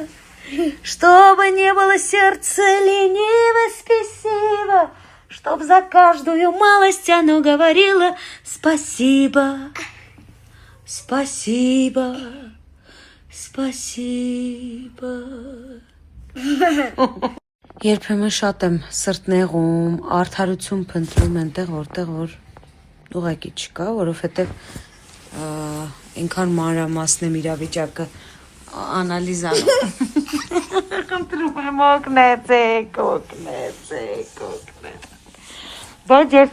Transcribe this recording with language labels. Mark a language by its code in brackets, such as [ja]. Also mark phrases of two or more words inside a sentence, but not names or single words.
[ru] Чтобы не было сердца лениво, спесиво, чтоб за каждую малость оно говорило спасибо, спасибо, спасибо. [hy] Երբեմն շատ եմ սրտնեղում, արդարություն փնտրում այնտեղ, որտեղ որ ուղղակի չկա, որովհետև այնքան մանրամասն եմ իրավիճակը անալիզանում։ Խնդրում եմ օգնեցեք։ Բայց երբ